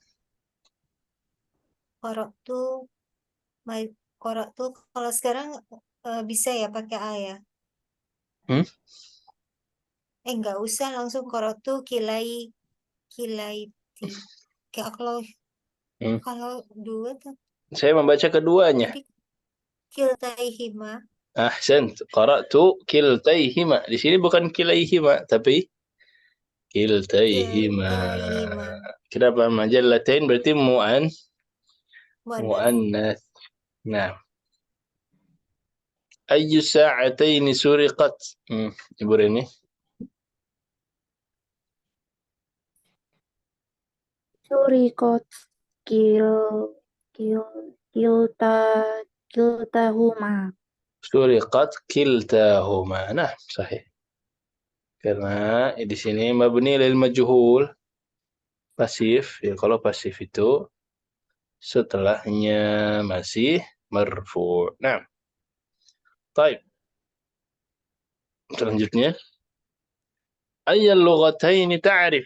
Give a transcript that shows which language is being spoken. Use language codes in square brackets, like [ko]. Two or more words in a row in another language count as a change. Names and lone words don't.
[ar] قرأت قرأت [id] kalau sekarang bisa ya pakai A ya. Hmm? Nggak usah langsung [ar] قرأت كلتي. [id] Kayak Hmm. kalau dua tuh Saya membaca keduanya. tadi kiltaihima. [ar] أحسن. قرأت كلتيهما. [id] Di sini bukan kilaihima, tapi kiltaihima. Kiltaihima. Kenapa majallatain berarti Muannas. mu'annas. Nah. [ar] أي الساعتين سرقت? [id] Ibu Reni. [ar] سرقت كل كل كلتا كلتاهما. سرقت كلتاهما. Nah, [id] sahih. Karena di sini [ar] مبني للمجهول. [id] Pasif. Ya, kalau pasif itu setelahnya masih marfu'. Nah, baik. [ar] Selanjutnya, أي اللغتين تعرف?